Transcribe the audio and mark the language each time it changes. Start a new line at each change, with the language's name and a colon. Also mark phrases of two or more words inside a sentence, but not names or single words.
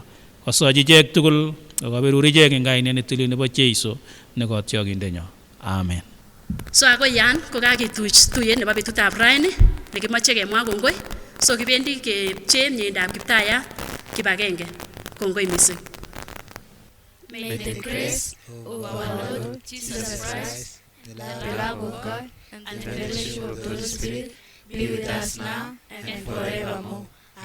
Kalenjin: Kasochi ichek tugul akaberur ichek eng kainet netilil nebo Jeiso nekotiokindenyo. Amen. So agoi yan kokakituch tuyet nebo betutab raini nekimoche kemwa kongoi so kibendi kepchee mieindab Kiptayat kibagenge. Kongoi mising.
English: May the grace of our Lord Jesus Christ, the love of God, and the fellowship of the Holy Spirit be with us now and forevermore.